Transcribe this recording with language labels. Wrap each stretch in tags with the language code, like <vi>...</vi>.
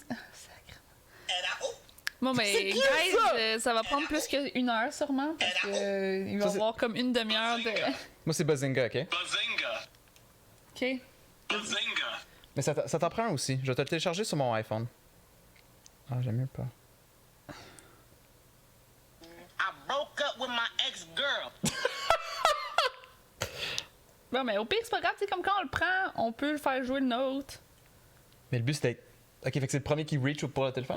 <fr>Ah, sacrément. Bon, mais, C'est qui, guys, ça va prendre plus qu'une heure, sûrement, parce que il va y c'est- avoir comme une demi-heure de. Moi, c'est Bazinga, ok? Bazinga. Ok. Bazinga. Mais ça t'en prend un aussi. Je vais te le télécharger sur mon iPhone. Ah, j'aime mieux pas.</fr> <en>I broke up with my ex-girl.</en> <fr>Bon, mais au pire, c'est pas grave, tu sais, comme quand on le prend, on peut le faire jouer le nôtre. Mais le but, c'est d'être. Ok, fait que c'est le premier qui reach pour le téléphone?</fr>